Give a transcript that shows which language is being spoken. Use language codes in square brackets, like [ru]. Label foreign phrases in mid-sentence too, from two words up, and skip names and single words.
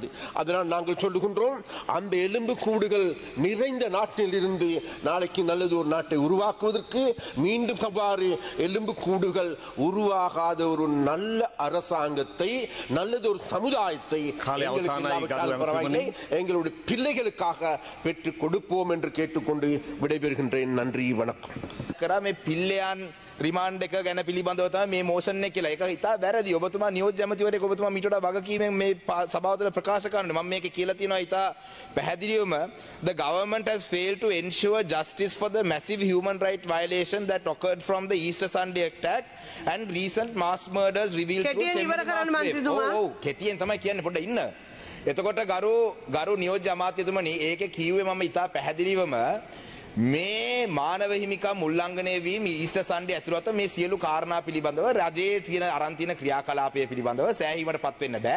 [ta] அதனால் நாங்கள் சொல்லுகின்றோம், அந்த எலும்பு கூடுகள் நிறைந்த நாட்டில் இருந்து நாளைக்கு நல்லது ஒரு நாட்டை உருவாக்குவதற்கு மீண்டும் அவ்வாறு எலும்பு கூடுகள் உருவாகாத ஒரு நல்ல அரசாங்கத்தை, நல்லது ஒரு சமுதாயத்தை எங்களுடைய பிள்ளைகளுக்காக பெற்றுக் கொடுப்போம் என்று கேட்டுக்கொண்டு விடைபெறுகின்றேன். நன்றி, வணக்கம். [si] කරා පිල්ලයන් රිමාන්ඩ් එක ගැන පිළිබඳව තමයි මේ මෝෂන් එක කියලා. ඒක හිතා වැරදි. ඔබතුමා නියෝජ්‍ය ඇමතිවරයෙක්, ඔබතුමා මීට වඩා වගකීමෙන් මේ සභාව තුළ ප්‍රකාශ කරන්නේ. මම මේකේ කියලා තියෙනවා හිතා පැහැදිලිවම [en] the government has failed to ensure justice for the massive human right violation that occurred from the Easter Sunday attack and recent mass murders revealed through [si] කෙටියෙන් තමයි කියන්නේ. පොඩ්ඩ ඉන්න. එතකොට ගරු නියෝජ්‍ය අමාත්‍යතුමනි, ඒකේ කිව්වේ මම ඉතා පැහැදිලිවම මේ මානව හිමිකම් උල්ලංඝනය වීම ඊස්ටර් සන්ඩේ ඇතුළත මේ සියලු කාරණා පිළිබඳව රජයේ තියෙන අරන් තියෙන ක්‍රියාකලාපය පිළිබඳව සෑහීමට පත් වෙන්න බෑ.